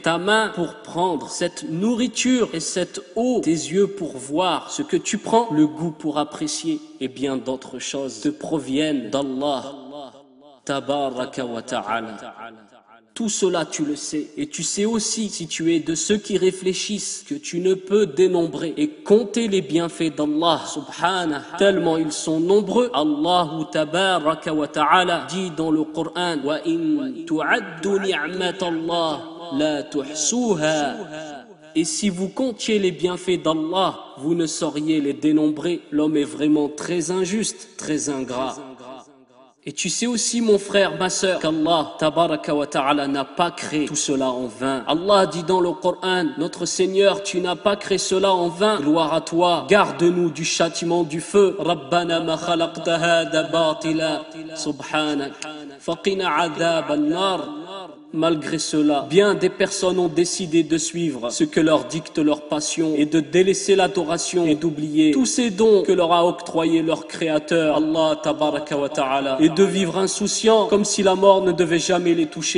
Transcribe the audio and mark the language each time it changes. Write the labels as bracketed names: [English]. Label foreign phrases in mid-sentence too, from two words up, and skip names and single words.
[French] Ta main pour prendre cette nourriture et cette eau, tes yeux pour voir ce que tu prends, le goût pour apprécier et bien d'autres choses te proviennent d'Allah [Arabic] تبارك وتعالى. [French] Tout cela tu le sais et tu sais aussi, si tu es de ceux qui réfléchissent, que tu ne peux dénombrer et compter les bienfaits d'Allah subhanahu tellement ils sont nombreux. Allah [Arabic] تبارك وتعالى [French] dit dans le Coran: [Arabic] وإن تعدوا نعمة الله لا تحصوها. [French] Et si vous comptiez les bienfaits d'Allah, vous ne sauriez les dénombrer. L'homme est vraiment très injuste, très ingrat. Et tu sais aussi, mon frère, ma sœur, qu'Allah [Arabic] تبارك وتعالى [French] n'a pas créé tout cela en vain. Allah dit dans le Coran, notre Seigneur, tu n'as pas créé cela en vain. Gloire à toi, garde-nous du châtiment du feu. [Arabic] ربنا ما خلقت هذا باطلا، سبحانك، فقنا عذاب النار. [French] Malgré cela, bien des personnes ont décidé de suivre ce que leur dicte leur passion et de délaisser l'adoration et d'oublier tous ces dons que leur a octroyé leur créateur, Allah [Arabic] تبارك وتعالى, [French] et de vivre insouciant comme si la mort ne devait jamais les toucher.